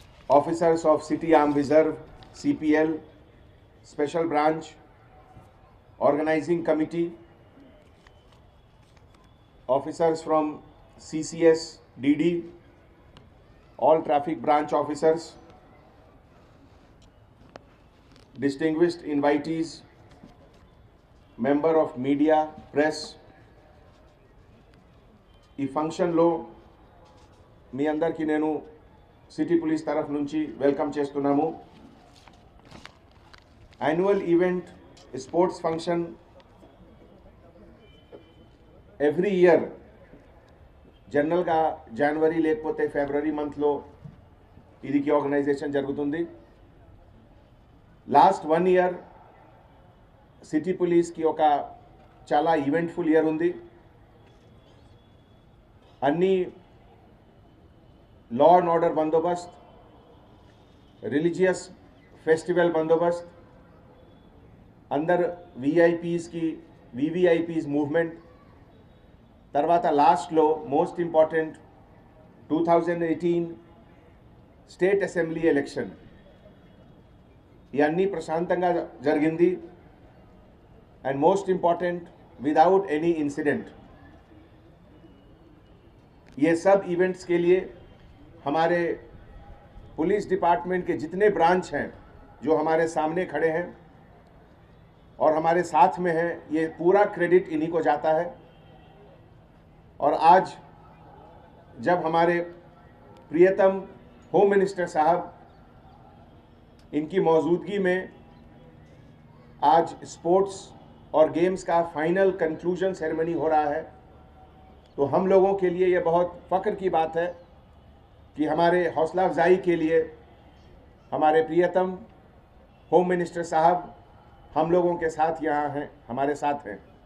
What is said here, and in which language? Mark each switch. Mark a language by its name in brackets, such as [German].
[English] officers of City Armed Reserve, CPL, Special Branch, Organizing Committee, officers from CCS, DD, all traffic branch officers, distinguished invitees, member of media, press. [Telugu] ఈ ఫంక్షన్లో మీ అందరికీ నేను city police తరఫు నుంచి welcome చేస్తున్నాము. Annual event sports function every year జనరల్గా జనవరి లేకపోతే ఫిబ్రవరి మంత్లో ఇదికి ఆర్గనైజేషన్ జరుగుతుంది. లాస్ట్ 1 ఇయర్ సిటీ పోలీస్కి ఒక చాలా ఈవెంట్ఫుల్ ఇయర్ ఉంది. అన్ని law and order Bandobast, religious festival Bandobast, అందరు విఐపీస్కి వివిఐపీస్ మూవ్మెంట్, తర్వాత లాస్ట్లో most important 2018 state assembly election, ఇవన్నీ ప్రశాంతంగా జరిగింది. [English] and most important without any incident. [Hindi] ये सब इवेंट्स के लिए हमारे पुलिस डिपार्टमेंट के जितने ब्रांच हैं जो हमारे सामने खड़े हैं और हमारे साथ में हैं, ये पूरा क्रेडिट इन्हीं को जाता है. और आज जब हमारे प्रियतम होम मिनिस्टर साहब इनकी मौजूदगी में आज स्पोर्ट्स और गेम्स का फाइनल कंक्लूजन सेरेमनी हो रहा है, तो हम लोगों के लिए ये बहुत फ़ख्र की बात है कि हमारे हौसला अफजाई के लिए हमारे प्रियतम होम मिनिस्टर साहब हम लोगों के साथ यहाँ हैं, हमारे साथ हैं.